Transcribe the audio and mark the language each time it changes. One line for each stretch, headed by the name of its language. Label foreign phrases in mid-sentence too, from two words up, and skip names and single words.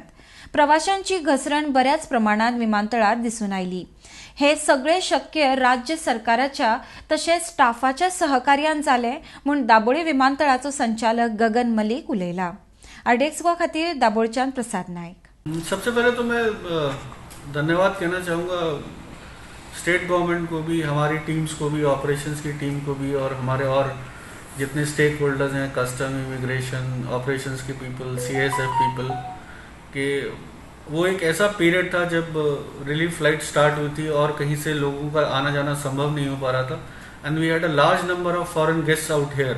Konkani: प्रवाशांची घसरण बऱ्याच प्रमाणात विमानतळात दिसून आयली। हे सगळे शक्य राज्य सरकाराच्या तशेंच स्टाफाच्या सहकार्यान जाले म्हूण दाबोळे विमानतळाचो संचालक गगन मलिक उलयला। आरडीएक्स गोवा खातीर दाबोळच्यान प्रसाद नायक।
Hindi: सबसे पहले तो मैं धन्यवाद कहना चाहूँगा
English: state government
Hindi: को भी, हमारी टीम्स को भी, ऑपरेशंस की टीम को भी, और हमारे और जितने
English: stake holders
Hindi: हैं, कस्टम, इमिग्रेशन, ऑपरेशंस के पीपल,
English: CSF people,
Hindi: कि वो एक ऐसा पीरियड था जब
English: relief flight start
Hindi: हुई थी और कहीं से लोगों का आना जाना संभव नहीं हो पा रहा था,
English: and we had a large number of foreign guests out here.